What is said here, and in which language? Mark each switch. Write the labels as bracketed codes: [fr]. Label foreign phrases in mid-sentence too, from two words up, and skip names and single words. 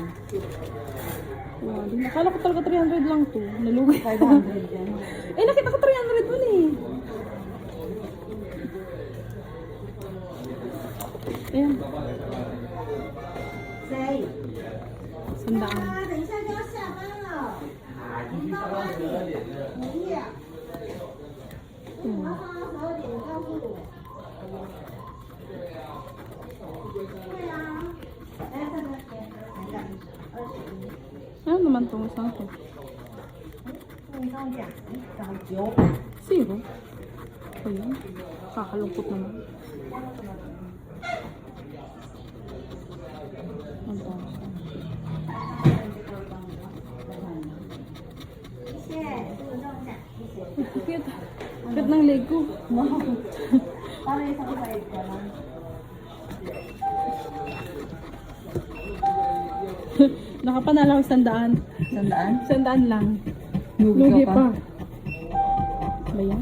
[tl] Wow, di nakala ko talaga 300 lang to. Nalugay. 500 yan. Eh, nakita ko 300 man eh. Ayan. Sandaan. [zh] 等一下就要下班了，你到8点营业，麻烦12点告诉我。对啊，哎，这个 [tl] Ano naman tong isang to? [zh] 你跟我讲，找 [tl] Zero. Ayun. Kakalungkot naman. Ang taas. [zh] 9，谢谢，这个跟我讲，谢谢。 [tl] Cute. Cute ng leg ko. Para isang side ka lang. Nakapanalo ako 100. 100? 100 lang. Lugi Lugi ka pa. pa. Ba yan?